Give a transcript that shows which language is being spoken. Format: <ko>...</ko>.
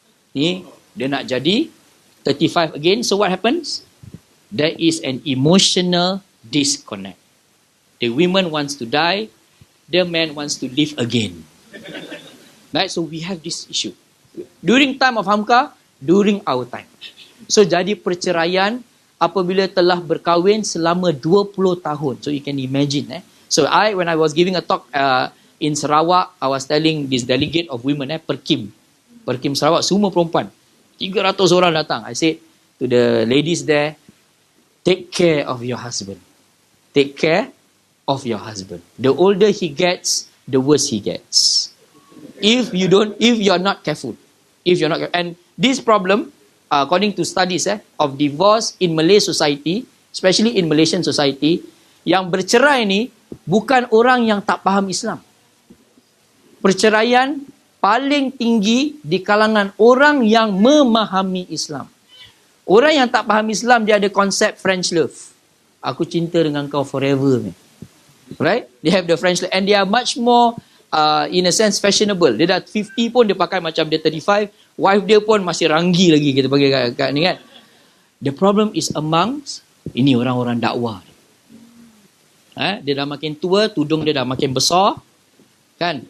<ms>Ni, dia nak jadi 35</ms> <en>again. So what happens? There is an emotional disconnect. The woman wants to die, the man wants to live again. Right? So we have this issue. During time of Hamka, during our time.</en> <ms>So jadi perceraian apabila telah berkahwin selama 20 tahun.</ms> <en>So you can imagine. So when I was giving a talk in Sarawak, I was telling this delegate of women, Perkim Sarawak,</en> <ms>semua perempuan. 300 orang datang.</ms> <en>I said to the ladies there, take care of your husband. Take care of your husband. The older he gets, the worse he gets. If you're not careful. And this problem, according to studies of divorce in Malay society, especially in Malaysian society,</en> <ms>yang bercerai ni bukan orang yang tak faham Islam. Perceraian paling tinggi di kalangan orang yang memahami Islam. Orang yang tak faham Islam, dia ada konsep French love. Aku cinta dengan kau forever.</ms> <en>Right? They have the French love. And they are much more, in a sense, fashionable.</en> <ms>Dia dah 50 pun, dia pakai macam dia 35. Wife dia pun masih ranggi lagi, kita panggil kat ni kan.</ms> <en>The problem is amongst,</en> <ms>ini orang-orang dakwah. Dia dah makin tua, tudung dia dah makin besar. Kan?</ms>